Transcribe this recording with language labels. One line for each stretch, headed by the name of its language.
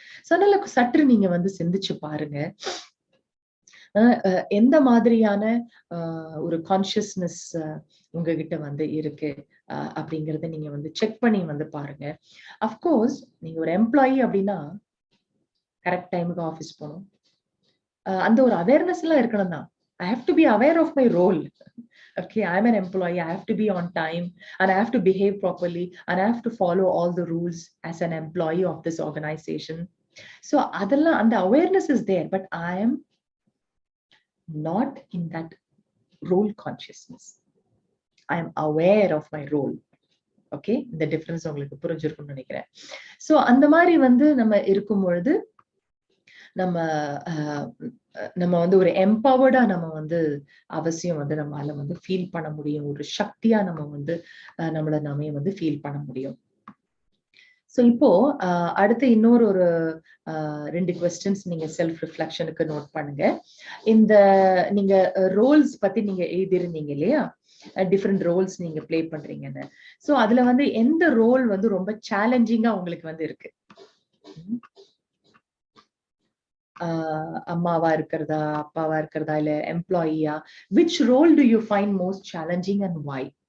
Tamil: So அதனால சற்று நீங்க வந்து சிந்திச்சு பாருங்க, எந்த மாதிரியான ஒரு கான்சியஸ்னஸ் உங்ககிட்ட வந்து இருக்கு அப்படிங்கறத நீங்க வந்து செக் பண்ணி வந்து பாருங்க. அஃப்கோர்ஸ் நீங்க ஒரு எம்ப்ளாயி அப்படின்னா கரெக்ட் டைமுக்கு ஆஃபீஸ் போகணும், அந்த ஒரு அவேர்னஸ் எல்லாம் இருக்கணும் தான்.
English: I have to be aware of my role. Okay, I'm an employee, I have to be on time and I have to behave properly and I have to follow all the rules as an employee of this organization. So
Tamil: adalla
English: and the awareness is there, but I am not in that role consciousness. I am aware of my role. Okay, the difference
Tamil: உங்களுக்கு புரிஞ்சிருக்கும்னு நினைக்கிறேன். So அந்த மாதிரி வந்து நம்ம இருக்கும் பொழுது நம்ம நம்ம வந்து ஒரு எம்பவர்டா நம்ம வந்து அவசியம் வந்து நம்மளால வந்து ஃபீல் பண்ண முடியும், ஒரு சக்தியா நம்ம வந்து நம்மள நாமே வந்து ஃபீல் பண்ண முடியும். சோ இப்போ அடுத்து இன்னொரு ஒரு 2 கொஸ்டின்ஸ் நீங்க செல்ஃப் ரிஃப்ளெக்ஷனுக்கு நோட் பண்ணுங்க. இந்த நீங்க ரோல்ஸ் பத்தி நீங்க எழுதிருந்தீங்க இல்லையா, டிஃப்ரெண்ட் ரோல்ஸ் நீங்க பிளே பண்றீங்கன்னு. சோ அதுல வந்து எந்த ரோல் வந்து ரொம்ப சேலஞ்சிங்கா உங்களுக்கு வந்து இருக்கு? அம்மாவா இருக்கிறதா, அப்பாவா இருக்கிறதா, இல்ல எம்ப்ளாயியா?
English: which role do you find most challenging and why?